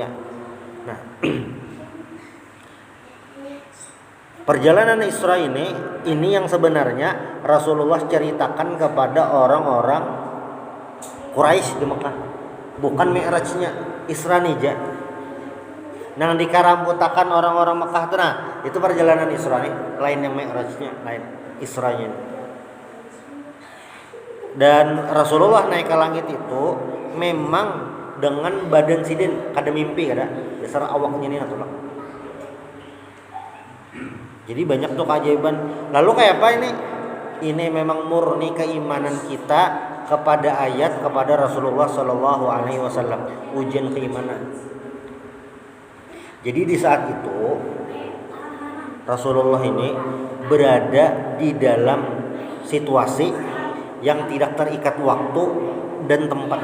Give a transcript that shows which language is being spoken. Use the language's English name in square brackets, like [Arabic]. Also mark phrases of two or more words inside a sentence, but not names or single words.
[Indonesian] Nah, perjalanan Isra ini yang sebenarnya Rasulullah ceritakan kepada orang-orang Quraisy di Mekah, bukan Mi'rajnya, Isra nija. [Banjar] Nah, dikarambutakan orang-orang Mekah itu, nah itu perjalanan Isra nih, lain yang Mi'rajnya, lain Isranya. Dan Rasulullah naik ke langit itu memang dengan badan sidin, kada mimpi kada, dasar awaknya ini natural. [Indonesian] Jadi banyak tuh keajaiban. Lalu kayak apa ini? Ini memang murni keimanan kita kepada ayat, kepada Rasulullah [Arabic] Sallallahu Alaihi Wasallam, [Indonesian] ujian keimanan. Jadi di saat itu Rasulullah ini berada di dalam situasi yang tidak terikat waktu dan tempat.